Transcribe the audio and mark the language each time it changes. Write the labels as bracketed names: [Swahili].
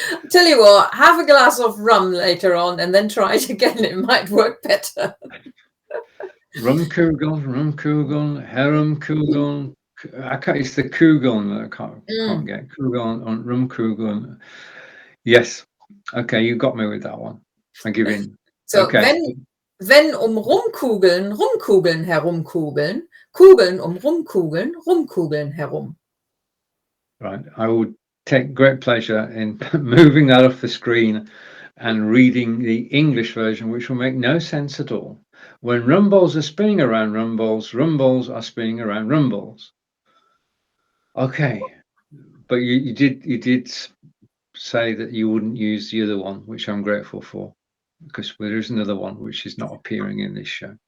[English] Tell you what, have a glass of rum later on and then try it again. It might work better. [German] Rumkugeln, herumkugeln. [English] It's the kugeln that I can't get. Kugeln on rumkugeln. Yes. Okay, you got me with that one. I give in. So, okay. [German] wenn rumkugeln, rumkugeln, herumkugeln, Kugeln rumkugeln, rumkugeln herum. [English] Right. I would take great pleasure in moving that off the screen and reading the English version, which will make no sense at all. When rumballs are spinning around rumballs, rumballs are spinning around rumballs. Okay, but you did say that you wouldn't use the other one, which I'm grateful for, because there is another one which is not appearing in this show.